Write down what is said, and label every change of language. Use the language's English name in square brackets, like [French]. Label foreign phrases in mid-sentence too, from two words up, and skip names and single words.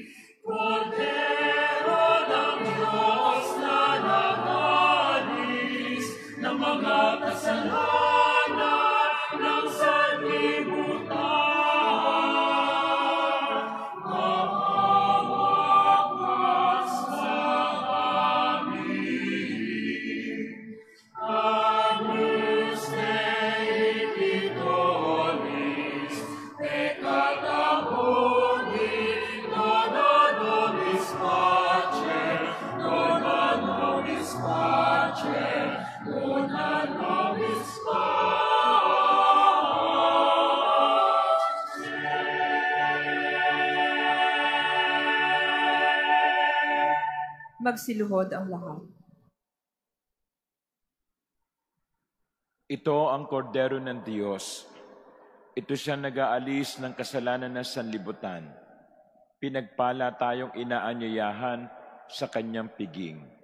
[Filipino] Cordero ng Diyos na nag-aalis ng mga kasalanan ng sanlibutan. Maawa ka sa amin. [Latin] Agnus Dei Victoris, peccata mundi, dona nobis pacem, dona nobis pacem, dona nobis [Filipino] Magsiluhod ang lahat. Ito ang kordero ng Diyos. Ito siya nag-aalis ng kasalanan ng sanlibutan. Pinagpala tayong inaanyayahan sa kanyang piging.